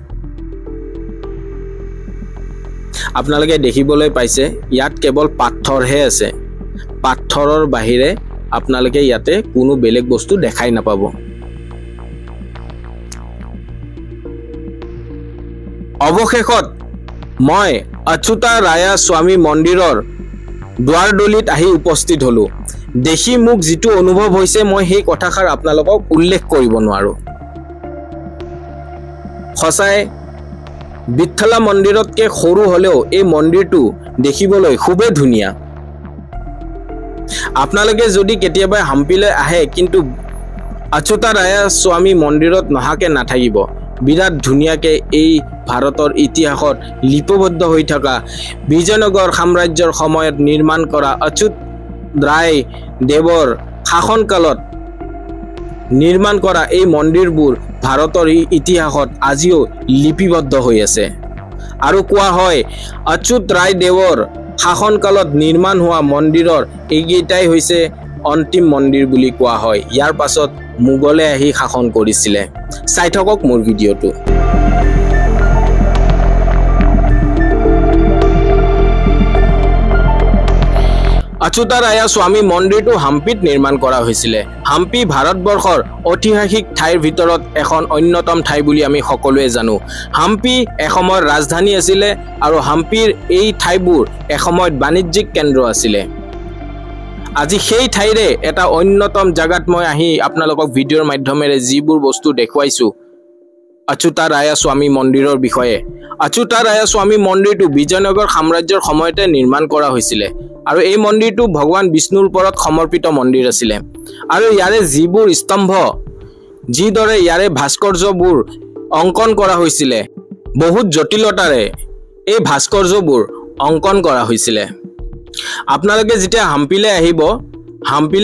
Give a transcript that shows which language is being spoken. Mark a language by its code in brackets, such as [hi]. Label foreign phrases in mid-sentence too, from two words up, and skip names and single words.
[as] আপোনালোকে দেখিবলৈ পাইছে ইয়াত কেৱল পাথৰহে আছে পাথৰৰ বাহিৰে আপোনালোকে ইয়াতে কোনো বেলেগ বস্তু দেখাই নাপাব অৱশেষত মই অচ্যুতাৰায়া স্বামী মন্দিৰৰ দুৱাৰদলিত আহি উপস্থিত হলো দেখি মোক যেটো অনুভৱ হৈছে মই সেই কথাষাৰ আপোনালোকক উল্লেখ কৰিব নোৱাৰো খসাই বিঠলা মন্দিৰতকে সৰু হলেও এই মন্দিৰটো দেখিবলৈ খুবেই ধুনিয়া আপোনালোকে যদি কেতিয়াবা হাম্পিলৈ আহে কিন্তু अच्युताराया स्वामी মন্দিৰত নাহাকে নাথাকিব বিৰাট ধুনীয়াকৈ এই ভাৰতৰ ইতিহাসত লিপিবদ্ধ হৈ থকা বিজয়নগৰ সাম্ৰাজ্যৰ সময়ত নিৰ্মাণ কৰা অচ্যুত ৰায় দেৱৰ শাসনকালত নিৰ্মাণ কৰা এই মন্দিৰবোৰ ভাৰতৰ ইতিহাসত আজিও লিপিবদ্ধ হৈ আছে আৰু কোৱা হয় অচ্যুত ৰায় দেৱৰ শাসনকালত নিৰ্মাণ হোৱা মন্দিৰৰ এইকেইটাই হৈছে অন্তিম মন্দিৰ বুলি কোৱা হয় ইয়াৰ পাছত মুগলে আহি শাসন কৰিছিলে চাই থাকক মোৰ ভিডিঅটো अच्युताराया स्वामी मन्दिरটো হাম্পিত নিৰ্মাণ কৰা হৈছিল হাম্পি ভাৰতবৰ্ষৰ ঐতিহাসিক ঠাইৰ ভিতৰত এখন অন্যতম ঠাই বুলি আমি সকলোৱে জানো হাম্পি এসময়ৰ ৰাজধানী আছিল আৰু হাম্পিৰ এই ঠাইবোৰ এসময়ত বাণিজ্যিক কেন্দ্ৰ আছিল আজি সেই ঠাইৰে এটা অন্যতম জাগাত মই আহি আপোনালোকক ভিডিঅ'ৰ মাধ্যমেৰে যিবোৰ বস্তু দেখুৱাইছো अच्युताराया स्वामी मन्दिৰৰ বিষয়ে अच्युताराया स्वामी মন্দিৰটো বিজয়নগৰ সাম্ৰাজ্যৰ সময়তে নিৰ্মাণ কৰা হৈছিল আৰু এই মন্দিৰটো ভগৱান বিষ্ণুৰ ওপৰত সমৰ্পিত মন্দিৰ আছিল আৰু ইয়াৰে যিবোৰ স্তম্ভ যিদৰে ইয়াৰে ভাস্কৰ্যবোৰ অংকন কৰা হৈছিল বহুত জটিলতাৰে এই ভাস্কৰ্যবোৰ অংকন কৰা হৈছিল আপোনালোকে যেতিয়া হাম্পিলে